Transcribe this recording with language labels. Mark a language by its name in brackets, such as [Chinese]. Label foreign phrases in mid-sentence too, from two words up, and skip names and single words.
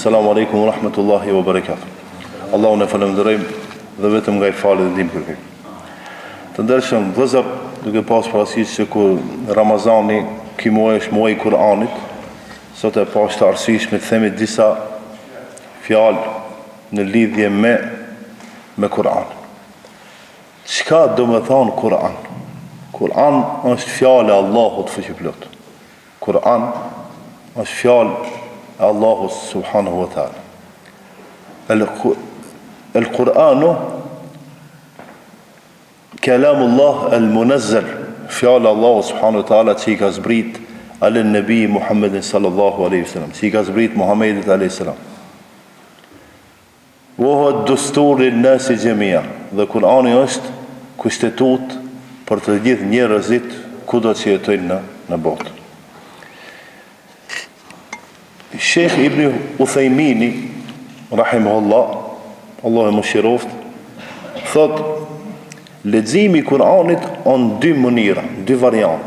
[Arabic] السلام عليكم ورحمة الله وبركاته. [Albanian] Allahun e falenderojmë dhe vetëm nga i falë dhe ndihmë kërkej. Të ndershëm vëllezër, duke pas parasysh se kur Ramazani ky muaj është muaji i Kur'anit, sot e pas të arsyeshme të themi disa fjalë në lidhje me Kur'an. Çka do të thonë Kur'an? Kur'an është fjalë e Allahut fuqiplot. Kur'an është fjalë e Allahut [Arabic] سبحانه وتعالى. القرآن كلام الله المنزل, [Albanian] fjalë Allahu [Arabic] سبحانه وتعالى [Albanian] që i ka zbrit [Arabic] على النبي [Albanian] Muhammedin [Arabic] صلى الله عليه وسلم, [Albanian] që i ka zbrit Muhammedit [Arabic] عليه السلام. وهو الدستور للناس جميعا. [Albanian] Dhe Kur'ani është kushtetut për të gjithë njerëzit kudo që jetojnë në botë. Sheikh Ibn Uthaymini rahimahullah, Allah e mëshiroft, thot leximi i Kur'anit në dy mënyra, dy variante.